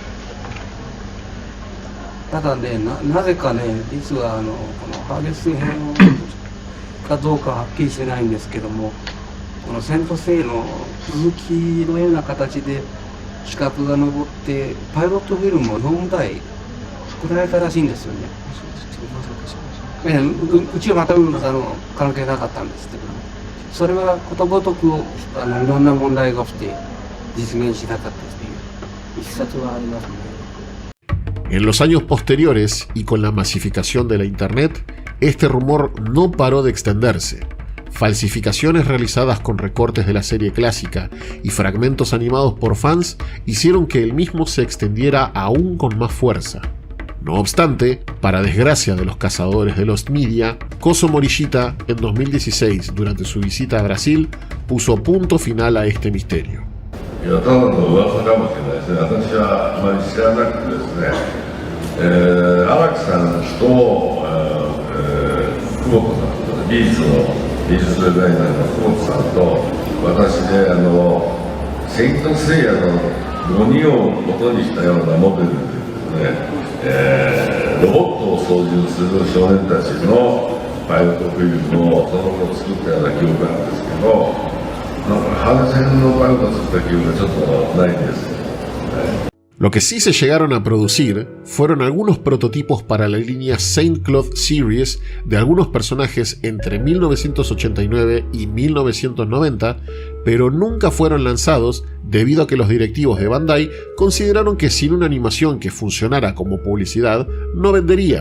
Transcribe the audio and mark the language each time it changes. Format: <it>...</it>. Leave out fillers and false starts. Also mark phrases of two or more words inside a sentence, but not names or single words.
<ja>ただね、なぜかね、実はこのハーデス編かどうかはっきりしてないんですけども、このセントセイの続きのような形で企画が上ってパイロットフィルムを4台作られたらしいんですよね。うちはまた関係なかったんですけど、それはことごとくいろんな問題が起きて実現しなかったといういきさつはありますね。</ja> <es>En los años posteriores, y con la masificación de la Internet, este rumor no paró de extenderse. Falsificaciones realizadas con recortes de la serie clásica y fragmentos animados por fans hicieron que el mismo se extendiera aún con más fuerza. No obstante, para desgracia de los cazadores de</es> <en>Lost Media,</en> <es>Kozo Morishita, en 2016, durante su visita a Brasil, puso punto final a este misterio.</es> <ja>いや、ただの噂かもしれないですね。私はあまり知らなくてですね、荒木さんと、久保子さんと、美術デザイナーの久保子さんと私でセイントセイヤの5人を元にしたようなモデルでですね、ロボットを操縦する少年たちのパイロットフィルムをその後作ったような記憶なんですけど、ハーデス編のパイロットを作った記憶がちょっとないんです。</ja> <es>Lo que sí se llegaron a producir fueron algunos prototipos para la línea Saint Claude Series de algunos personajes entre 1989 y 1990, pero nunca fueron lanzados debido a que los directivos de Bandai consideraron que sin una animación que funcionara como publicidad no venderían.</es>